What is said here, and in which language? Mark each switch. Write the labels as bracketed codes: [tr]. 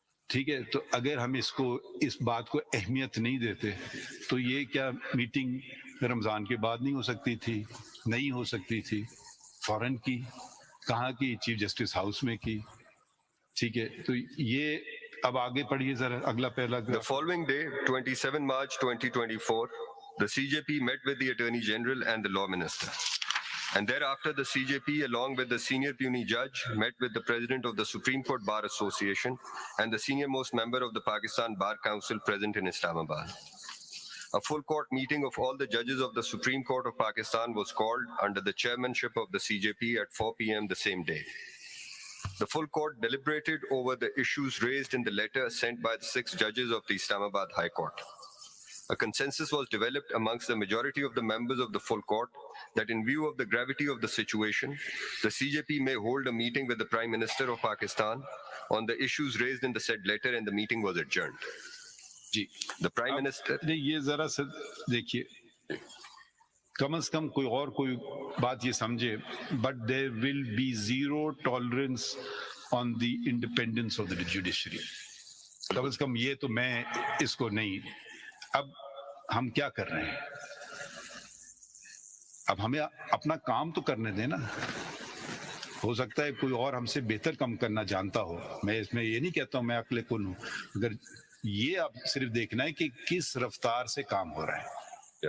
[ur] ٹھیک ہے, تو اگر ہم اس بات کو اہمیت نہیں دیتے تو یہ کیا میٹنگ رمضان کے بعد نہیں ہو سکتی تھی؟ نہیں ہو سکتی تھی. فوراً کی, کہاں کی, چیف جسٹس ہاؤس میں کی. ٹھیک ہے, تو یہ اب آگے پڑھیے ذرا اگلا پہلا. [en] The following day, 27 March 2024, the CJP met with the Attorney General and the Law Minister. And thereafter, the CJP, along with the senior puisne judge, met with the President of the Supreme Court Bar Association and the senior-most member of the Pakistan Bar Council present in Islamabad. A full court meeting of all the judges of the Supreme Court of Pakistan was called under the chairmanship of the CJP at 4 p.m. the same day. The full court deliberated over the issues raised in the letter sent by the 6 judges of the Islamabad High Court. A consensus was developed amongst the majority of the members of the full court that in view of the gravity of the situation, the CJP may hold a meeting with the Prime Minister of Pakistan on the issues raised in the said letter, and the meeting was adjourned. [ur] جی [en] The Prime Minister... [ur] یہ ذرا سا دیکھیے, کم از کم کوئی بات یہ سمجھے, [en] but there will be zero tolerance on the independence of the judiciary. [ur] کم از کم یہ تو میں اس کو نہیں. اب ہم کیا کر رہے ہیں, اب ہمیں اپنا کام تو کرنے دیں نا. ہو سکتا ہے کوئی اور ہم سے بہتر کام کرنا جانتا ہو, میں اس میں یہ نہیں کہتا ہوں میں عقل کن ہوں, مگر یہ اب صرف دیکھنا ہے کہ کس رفتار سے کام ہو رہا ہے.